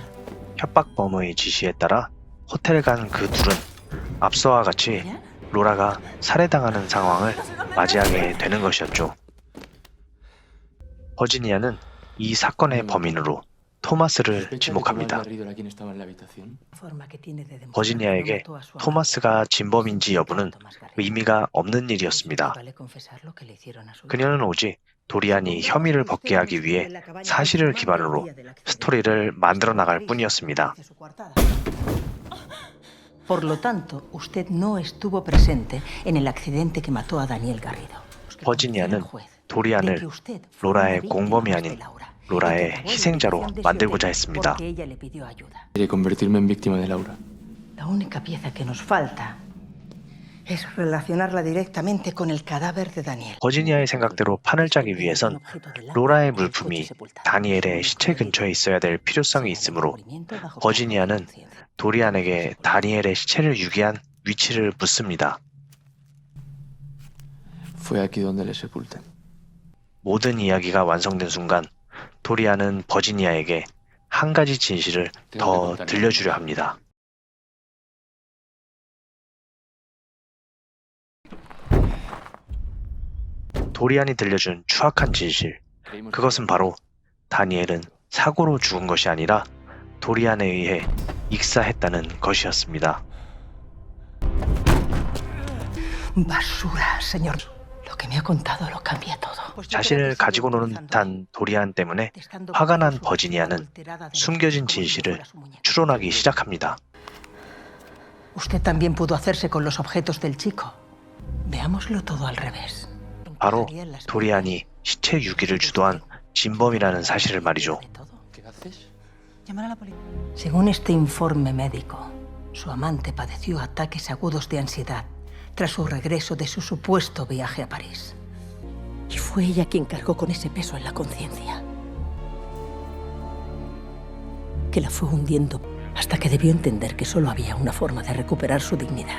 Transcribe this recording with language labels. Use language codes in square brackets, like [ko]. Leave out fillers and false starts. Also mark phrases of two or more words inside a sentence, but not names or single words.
[ko] 협박범의 지시에 따라 호텔에 간 그 둘은 앞서와 같이 로라가 살해당하는 상황을 맞이하게 되는 것이었죠. 버지니아는 이 사건의 범인으로 토마스를 지목합니다. 버지니아에게 토마스가 진범인지 여부는 의미가 없는 일이었습니다. 그녀는 오직 도리안이 혐의를 벗게 하기 위해 사실을 기반으로 스토리를 만들어 나갈 뿐이었습니다. [es] Por lo tanto, usted no estuvo presente en el accidente que mató a Daniel Garrido. [ko] 버지니아는 도리안을 로라의 공범이 아닌 로라의 희생자로 만들고자 했습니다. [es] Quiere convertirme en víctima de Laura. La única pieza que nos falta es relacionarla directamente con el cadáver de Daniel. [ko] 버지니아의 생각대로 판을 짜기 위해선 로라의 물품이 다니엘의 시체 근처에 있어야 될 필요성이 있으므로 버지니아는 도리안에게 다니엘의 시체를 유기한 위치를 묻습니다. [es] Fue aquí donde le sepulten. [ko] 모든 이야기가 완성된 순간 도리안은 버지니아에게 한 가지 진실을 더 들려주려 합니다. 도리안이 들려준 추악한 진실, 그것은 바로 다니엘은 사고로 죽은 것이 아니라 도리안에 의해 익사했다는 것이었습니다. [es] Basura, señor. Lo que me ha contado lo cambia todo. [ko] 자신을 가지고 노는 듯한 도리안 때문에 화가 난 버지니아는 숨겨진 진실을 추론하기 시작합니다. [es] Usted también pudo hacerse con los objetos del chico. Veámoslo todo al revés. [ko] 바로 도리안이 시체 유기를 주도한 진범이라는 사실을 말이죠. [es] Llamar a la policía. Según este informe médico, su amante padeció ataques agudos de ansiedad tras su regreso de su supuesto viaje a París. Y fue ella quien cargó con ese peso en la conciencia, que la fue hundiendo hasta que debió entender que solo había una forma de recuperar su dignidad.